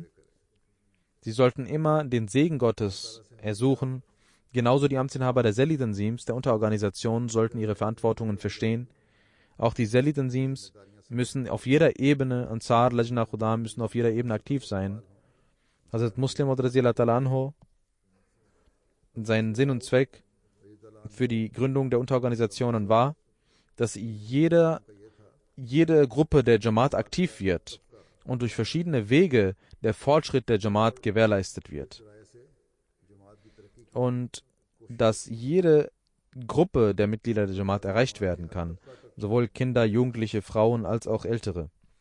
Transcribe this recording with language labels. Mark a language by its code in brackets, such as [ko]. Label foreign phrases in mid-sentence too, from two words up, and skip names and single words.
[de] Sie sollten immer den Segen Gottes ersuchen. Genauso die Amtsinhaber der Seli-Tanzims, der Unterorganisationen, sollten ihre Verantwortungen verstehen. Auch die Seli-Tanzims müssen auf jeder Ebene, Ansar, Lajna Khudam, müssen auf jeder Ebene aktiv sein. Hazrat Muslim [ar] رضي الله تعالى عنه, [de] sein Sinn und Zweck für die Gründung der Unterorganisationen war, dass jede Gruppe der Jamaat aktiv wird und durch verschiedene Wege der Fortschritt der Jamaat gewährleistet wird. Und dass jede Gruppe der Mitglieder der Jamaat erreicht werden kann, sowohl Kinder, Jugendliche, Frauen als auch Ältere.